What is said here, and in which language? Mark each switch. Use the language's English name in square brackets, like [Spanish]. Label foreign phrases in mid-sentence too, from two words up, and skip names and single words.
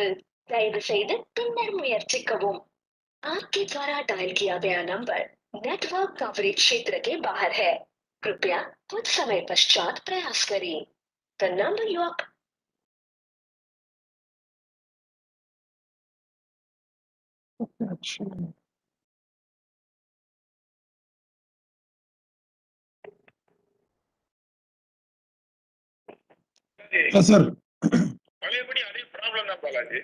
[Tamil] தயவு செய்து பின்னர் முயற்சிக்கவும். [Hindi] आपके द्वारा डायल किया गया नंबर नेटवर्क कवरेज क्षेत्र के बाहर है. कृपया कुछ समय पश्चात प्रयास करें. [English] The number you are [Tamil] சார் பழையபடி அதே ப்ராப்ளம் தான் பாலாஜி.